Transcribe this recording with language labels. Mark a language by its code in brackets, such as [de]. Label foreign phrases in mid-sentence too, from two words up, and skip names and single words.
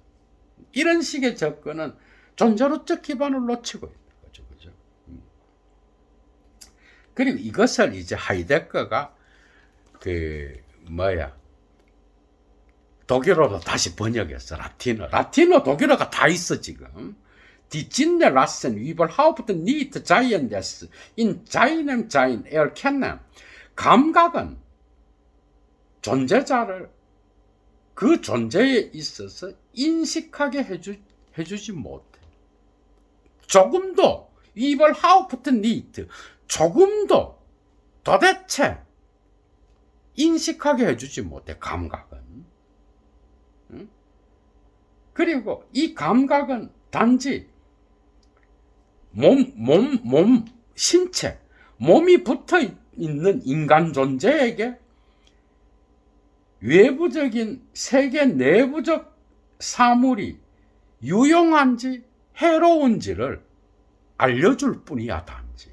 [ko] 이런 식의 접근은 존재론적 기반을 놓치고 있는 거죠. 그죠? 그리고 이것을 이제 하이데거가 독일어로 다시 번역했어. 라틴어 독일어가 다 있어 지금. [de] Die Sinne lassen überhaupt nicht Seiendes in seinem Sein erkennen. [ko] 감각은 존재자를 그 존재에 있어서 인식하게 해주지 못해. 조금도 [de] überhaupt nicht [ko] 조금도 도대체 인식하게 해주지 못해. 감각은. 그리고 이 감각은 단지 신체, 몸이 붙어 있는 인간 존재에게 외부적인 세계 내부적 사물이 유용한지 해로운지를 알려줄 뿐이야, 단지.